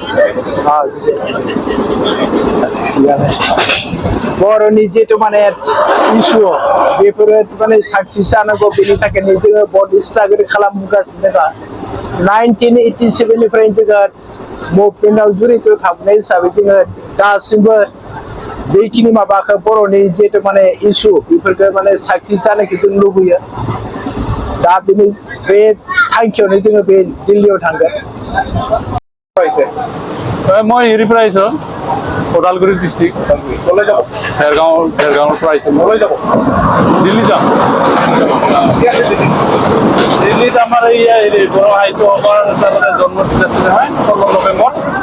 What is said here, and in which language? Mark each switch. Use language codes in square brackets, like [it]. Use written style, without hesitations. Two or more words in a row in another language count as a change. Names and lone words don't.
[brx] बर'नि जिहेतु माने इस्यु बेफोरो माने साक्सेस जानांगौ बेनि थाखायनो जोङो बड स्ट्रागल खालामगासिनो दा 1987 जोङो मुभमेन्टआव जुरित थाबोनाय हिसाबै जोङो दासिमबो बेखिनि माबाखौ बर'नि जिहेतु माने इस्यु बेफोरखौ माने साक्सेस जानायखौ जों लुबैयो दा बेनि बे थांखियावनो जोङो बे दिल्लीयाव थांगोन। [as] মই হেৰিৰ পৰা আহিছোঁ ওদালগুৰি ডিষ্ট্ৰিক্ট ভেৰগাঁৱৰ পৰা আহিছোঁ। দিল্লী যাম। দিল্লীত আমাৰ এই বড়ো সাহিত্য সভাৰ তাৰমানে জন্মদিন আছিলে হয় 16 নৱেম্বৰ।